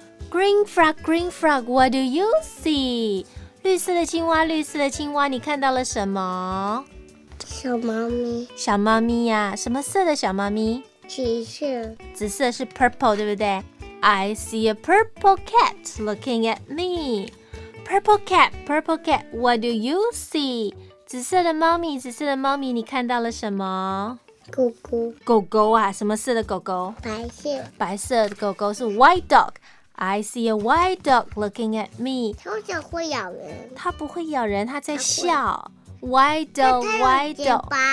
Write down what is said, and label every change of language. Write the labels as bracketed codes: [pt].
[en] Green frog, green frog, what do you see? [zh] 绿色的青蛙绿色的青蛙你看到了什么小猫咪。小猫咪呀、啊、什么色的小猫咪紫色。紫色是 [en] purple, [zh] 对不对 [en] I see a purple cat looking at me. Purple cat, what do you see? [zh] 紫色的猫咪，紫色的猫咪，你看到了什么？狗狗，狗狗啊，什么色的狗狗？白色，白色的狗狗是 [en] white dog。I see a white dog looking at me。 [zh] 通常会咬人，它不会咬人，它在笑。 [en] White dog, white dog。